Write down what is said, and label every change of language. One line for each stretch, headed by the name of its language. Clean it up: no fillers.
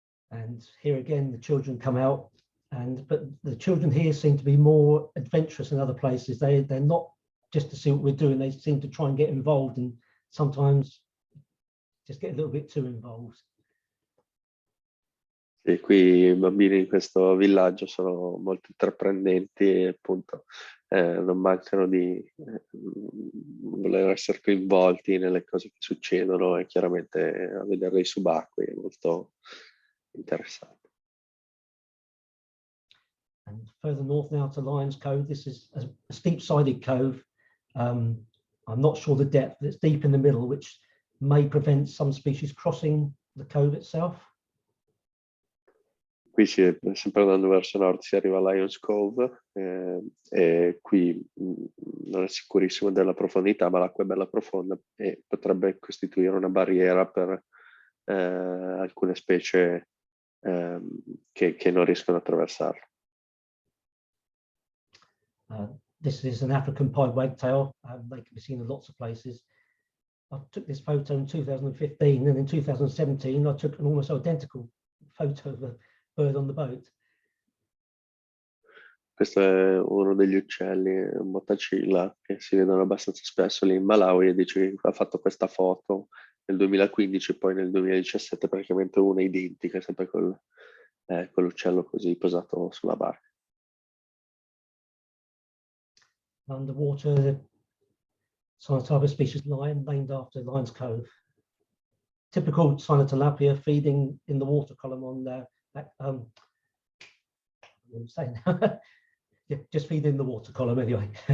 English: And here again, the children come out, but the children here seem to be more adventurous than other places. They're not just to see what we're doing, they seem to try and get involved, and sometimes just get a little bit too involved.
Italian: E qui i bambini in questo villaggio sono molto intraprendenti e appunto non mancano di voler essere coinvolti nelle cose che succedono, e chiaramente a vedere dei subacquei è molto interessante.
English: And further north now to Lions Cove, this is a steep-sided cove. I'm not sure the depth, but it's deep in the middle, which may prevent some species crossing the cove itself.
Italian: Qui sempre andando verso nord si arriva a Lions Cove, e qui non è sicurissimo della profondità, ma l'acqua è bella profonda e potrebbe costituire una barriera per alcune specie che non riescono a attraversarla.
English: This is an African pied wagtail. They can be seen in lots of places. I took this photo in 2015, and in 2017 I took an almost identical photo of a bird on the boat.
Italian: Questo è uno degli uccelli, un motacilla, che si vedono abbastanza spesso lì in Malawi, e dice che ha fatto questa foto nel 2015 e poi nel 2017 praticamente una identica, sempre con l'uccello così posato sulla barca.
English: Underwater, Cynotilapia species lion, named after Lions Cove. Typical Cynotilapia feeding in the water column on what am I saying? Yeah, just feed in the water column anyway.